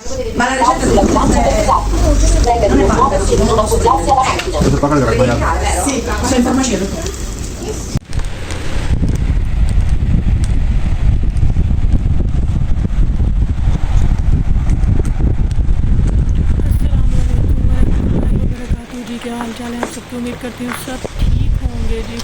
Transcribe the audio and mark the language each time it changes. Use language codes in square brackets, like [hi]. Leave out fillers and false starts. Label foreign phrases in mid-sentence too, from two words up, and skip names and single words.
[it] Ma la ricetta non Questo qua che raccogliamo. Sì, c'è in farmacia. [hi] जी क्या हाल चाल है आप सबकी उम्मीद करती हूँ सब ठीक होंगे जी।